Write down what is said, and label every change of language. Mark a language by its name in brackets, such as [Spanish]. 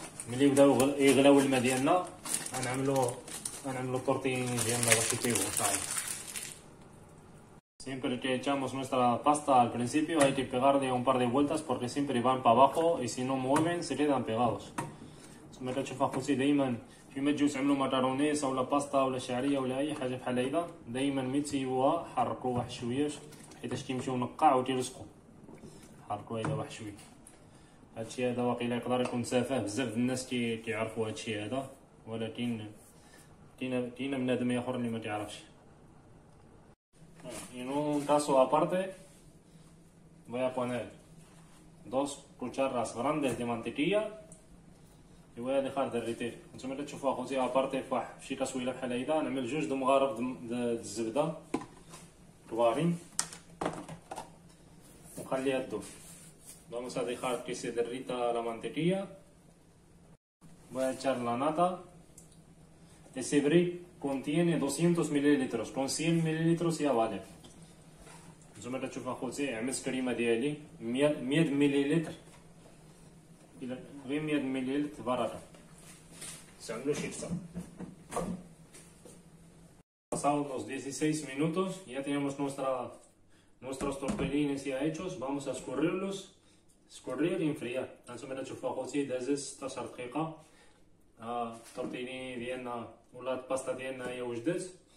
[Arabic] ملي يبداو يغلاو الماء ديالنا غنعملو الطورتييني ديالنا باش يطيبو ان شاء الله. [Spanish] Siempre que echamos nuestra pasta al principio hay que pegar de un par de vueltas porque siempre van para abajo y si no mueven se quedan pegados. [Arabic] تما كتشوف اخوتي دائما فيما تجيو تعملوا مكرونيس ولا باستا ولا شعريه ولا اي حاجه بحال هيدا، دائما ملي تسيبوها حركوا واحد شويه حيتاش كيمشيو نقاع وكيلصقوا. حركوا هيدا واحد شويه. هادشي هذا واقيلا يقدر يكون تافه، بزاف الناس كيعرفوا هادشي هذا، ولكن كاين بنادم اخر اللي ما كيعرفش. [Spanish] En un caso aparte voy a poner 2 cucharas grandes de mantequilla y voy a dejar derretir. [Arabic] نتوما كتشوفوا اخوتي ابارتي في واحد شي كاسويله بحال هيدا نعمل 2 د مغارف د الزبده كبارين ونخليها تذوب. [Spanish] Vamos a dejar que se derrita la mantequilla. Voy a echar la nata. Ese brick contiene 200 mililitros, con 100 mililitros ya vale. [Arabic] نتوما كتشوفوا اخوتي عملت كريمه ديالي 100 مليلتر، غير 100 مليلتر بركه، تعملوا شي كثر. [Spanish] Pasados los 16 minutos ya tenemos nuestros tortellines ya hechos. Vamos a escurrir y enfriar. [Arabic] هانتوما كتشوفوا اخوتي دازت 16 دقيقه. الطورتيليني ديالنا ولا الباستا ديالنا هي وجدت.